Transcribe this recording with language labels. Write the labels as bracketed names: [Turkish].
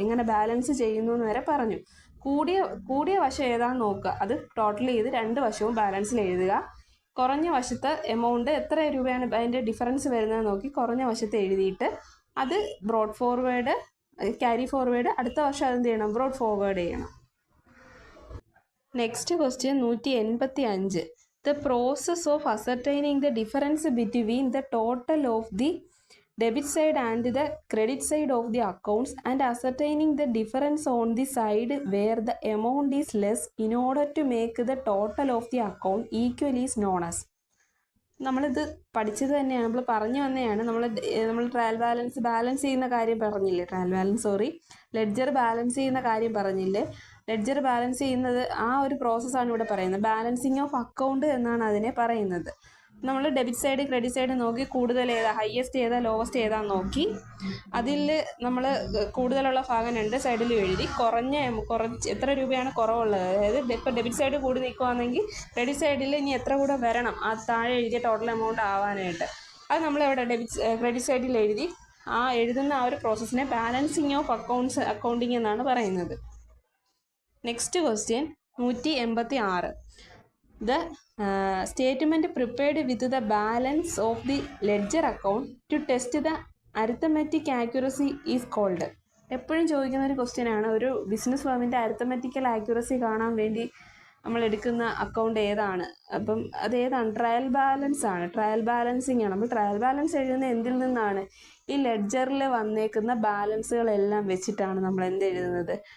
[Malayalam] എങ്ങനെ ബാലൻസ് ചെയ്യുന്നു എന്ന് വരെ പറഞ്ഞു. കൂടിയ വശം ഏതാണെന്ന് നോക്കുക, അത് ടോട്ടൽ ചെയ്ത് 2 വശവും ബാലൻസിൽ എഴുതുക. കുറഞ്ഞ വശത്ത് എമൗണ്ട് എത്ര രൂപയാണ് അതിൻ്റെ ഡിഫറൻസ് വരുന്നത് നോക്കി കുറഞ്ഞ വശത്ത് എഴുതിയിട്ട് അത് ബ്രോഡ് ഫോർവേഡ് ക്യാരി ഫോർവേഡ് അടുത്ത വർഷം അതെന്ത് ചെയ്യണം, ബ്രോഡ് ഫോർവേഡ് ചെയ്യണം. [English] Next question 185. The process of ascertaining the difference between the total of the debit side and the credit side of the accounts and ascertaining the difference on the side where the amount is less in order to make the total of the account equal is known as. [Malayalam] നമ്മളിത് പഠിച്ചത് തന്നെയാണ്, നമ്മൾ പറഞ്ഞു വന്നതാണ്. നമ്മൾ balance ചെയ്യുന്ന കാര്യം പറഞ്ഞില്ലേ, ലെഡ്ജർ ബാലൻസ് ചെയ്യുന്ന കാര്യം പറഞ്ഞില്ലേ. ലെഡ്ജർ ബാലൻസ് ചെയ്യുന്നത് ആ ഒരു പ്രോസസ്സാണ് ഇവിടെ പറയുന്നത്. ബാലൻസിങ് ഓഫ് അക്കൗണ്ട് എന്നാണ് അതിനെ പറയുന്നത്. നമ്മൾ ഡെബിറ്റ് സൈഡ് ക്രെഡിറ്റ് സൈഡ് നോക്കി കൂടുതൽ ഏതാ, ഹയസ്റ്റ് ഏതാ, ലോവസ്റ്റ് ഏതാന്ന് നോക്കി അതിൽ നമ്മൾ കൂടുതലുള്ള ഭാഗം 2 സൈഡിലും എഴുതി കുറച്ച് എത്ര രൂപയാണ് കുറവുള്ളത്, അതായത് ഇപ്പോൾ ഡെബിറ്റ് സൈഡ് കൂടി നിൽക്കുകയാണെങ്കിൽ ക്രെഡിറ്റ് സൈഡിൽ ഇനി എത്ര കൂടെ വരണം ആ താഴെ എഴുതിയ ടോട്ടൽ എമൗണ്ട് ആവാനായിട്ട്, അത് നമ്മളിവിടെ ക്രെഡിറ്റ് സൈഡിൽ എഴുതി എഴുതുന്ന ആ ഒരു പ്രോസസ്സിനെ ബാലൻസിങ് ഓഫ് അക്കൗണ്ടിങ് എന്നാണ് പറയുന്നത്. [English] Next question 186. The statement prepared with the balance of the ledger account to test the arithmetic accuracy is called. [Malayalam] എപ്പോഴും ചോദിക്കുന്ന ഒരു ക്വസ്റ്റ്യൻ ആണ്. ഒരു ബിസിനസ് ഫേമിൻ്റെ അരിത്തമെറ്റിക്കൽ ആക്യുറസി കാണാൻ വേണ്ടി നമ്മൾ എടുക്കുന്ന അക്കൗണ്ട് ഏതാണ്? അപ്പം അതേതാണ്? ട്രയൽ ബാലൻസ് ആണ്. ട്രയൽ ബാലൻസിങ് ആണ്. നമ്മൾ ട്രയൽ ബാലൻസ് എഴുതുന്നത് എന്തിൽ നിന്നാണ്? ഈ ലെഡ്ജറിൽ വന്നേക്കുന്ന ബാലൻസുകളെല്ലാം വെച്ചിട്ടാണ് നമ്മൾ എന്ത് എഴുതുന്നത്?